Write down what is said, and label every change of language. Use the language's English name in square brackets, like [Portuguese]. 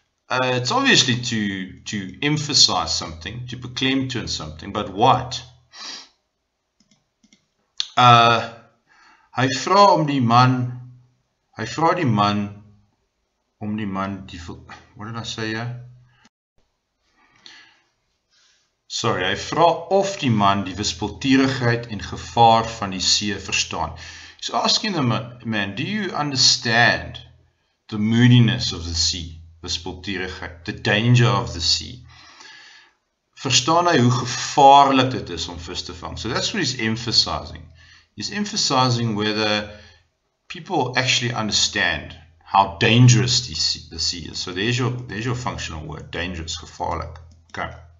[English] It's obviously to emphasize something, to proclaim to something, but what? [Afrikaans] Hy vra die man, [English] what did I say here? [Afrikaans] Sorry, hy vra of die man die wispelturigheid en gevaar van die see verstaan. [English] He's asking the man, do you understand the moodiness of the sea, wispelturigheid, the danger of the sea? [Afrikaans] Verstaan hy hoe gevaarlik dit is om vis te vang? [English] So that's what he's emphasizing. He's emphasizing whether people actually understand how dangerous the sea is. So there's your functional word, dangerous, gevaarlik. Okay.